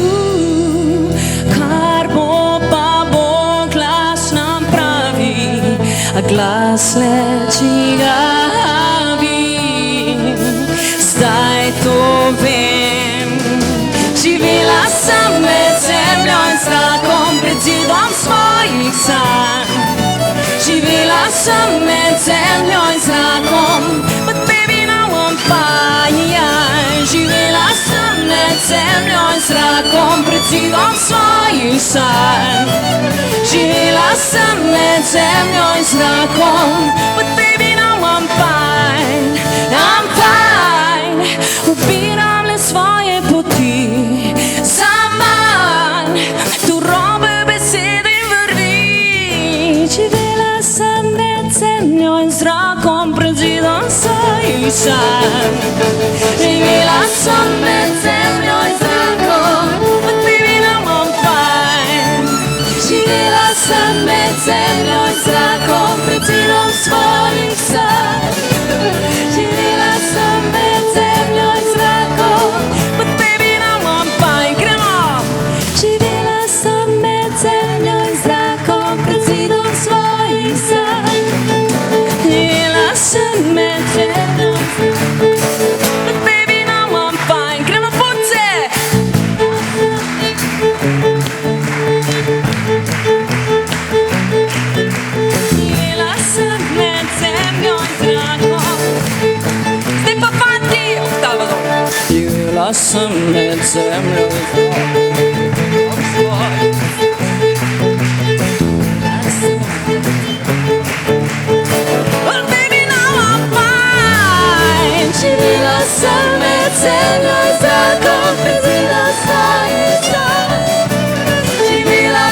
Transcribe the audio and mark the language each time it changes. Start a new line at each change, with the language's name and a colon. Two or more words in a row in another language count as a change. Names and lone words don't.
Slovenian: Kar bo pa bo, glas nam pravi, a glas le čigavi. Zdaj to vem. Živela sem med zemljo in zrakom, pred zidom svojih sanj. Živela sem med zemljo in zrakom,
English: but baby now I'm fine.
Slovenian: Živela sem med zemljo in zrakom, pred zidom svojih sanj. Živela sem med zemljo in zrakom,
English: but baby now I'm fine. I'm fine.
Slovenian: Ubiram le svoje poti, zaman, tu robe besede in vrvi. Živela sem med zemljo in zrakom, pred zidom svojih sanj. Živela sem med zemljo in zrakom,
English: but baby now I'm fine.
Slovenian: Živela sem med zemljo in zrakom, pred zidom svojih sanj. Živela sem med zemljo in zrakom,
English: but baby now I'm fine.
Slovenian: Gremo! Živela sem med zemljo in zrakom, pred zidom svojih sanj. Živela sem med zemljo in zrakom,
English: but baby now I'm fine.
Slovenian: Gremo punce! Živela sem med zemljo in zrakom. Zdaj pa fanti, oktava dol. Živela sem med zemljo in zrakom.
English: Well, baby, now I'm fine.
Slovenian: Živela sem med zemljo in zrakom, pred zidom svojih sanj.